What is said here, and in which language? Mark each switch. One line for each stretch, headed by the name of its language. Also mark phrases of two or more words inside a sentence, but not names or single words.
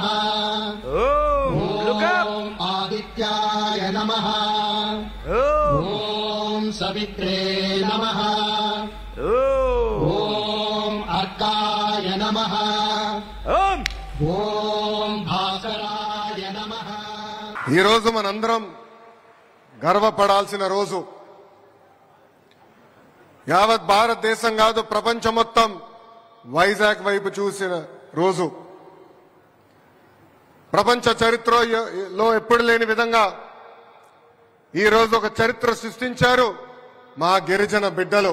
Sanskrit: ओम लुक अप ॐ आदित्याय नमः ओम ॐ सवित्रे नमः ओम ॐ अर्काय नमः ओम ॐ भास्कराय नमः
Telugu: ఈ రోజు మనందరం గర్వపడాల్సిన రోజు. యావత్ భారతదేశం కాదు, ప్రపంచం మొత్తం వైజాగ్ వైపు చూసిన రోజు. ప్రపంచ చరిత్రలో ఎప్పుడు లేని విధంగా ఈ రోజు ఒక చరిత్ర సృష్టించారు మా గిరిజన బిడ్డలు.